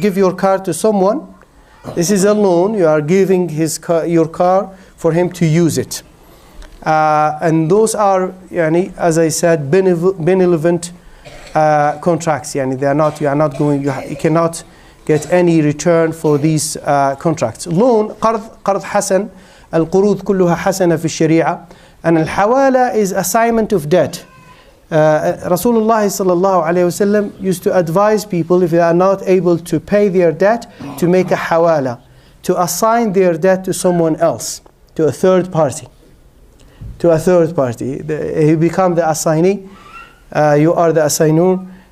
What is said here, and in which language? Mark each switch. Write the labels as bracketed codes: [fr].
[en] You give your car to someone. This is a loan. You are giving your car for him to use it. And those are, as I said, benevolent contracts. They are not. You cannot get any return for these contracts. [ar] Loan, قرض حسن, القروض كلها حسنة في الشريعة, and الحوالة [en] is assignment of debt. Rasulullah sallallahu alayhi wasallam used to advise people, if they are not able to pay their debt, to make a hawala, to assign their debt to someone else, to a third party. To a third party. He become the assignee, you are the assignor.